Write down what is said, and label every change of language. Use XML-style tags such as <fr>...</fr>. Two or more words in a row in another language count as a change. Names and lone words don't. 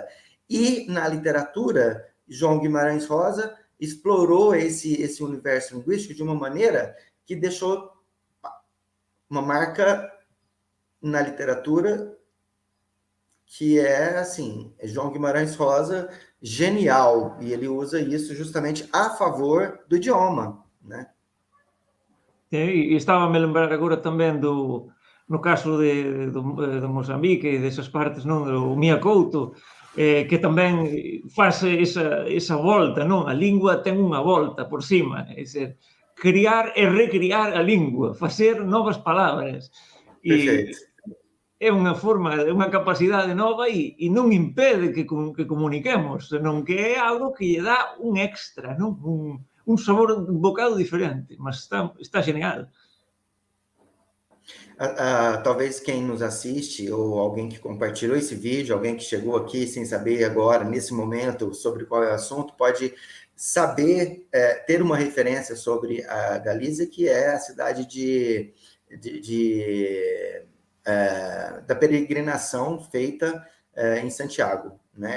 <pt>E na literatura, João Guimarães Rosa explorou esse universo linguístico de uma maneira que deixou uma marca na literatura que é, assim, João Guimarães Rosa, genial, e ele usa isso justamente a favor do idioma, né?</pt> <gl>E estava a me lembrar agora tamén no caso de Mozambique e desas partes, non? O Mia Couto, que tamén faz esa volta, non? A lingua ten unha volta por cima, é dizer, criar e recriar a lingua, facer novas palabras. Perfeito. É unha forma, é unha capacidade nova e non impede que comuniquemos, senón que é algo que lle dá un extra, non? Un sabor, un bocado diferente, mas está genial.</gl> <pt>Talvez quem nos assiste, ou alguém que compartilhou esse vídeo, alguém que chegou aqui sem saber agora, nesse momento, sobre qual é o assunto, pode saber, ter uma referência sobre a Galiza, que é a cidade da peregrinação feita em Santiago, né?</pt>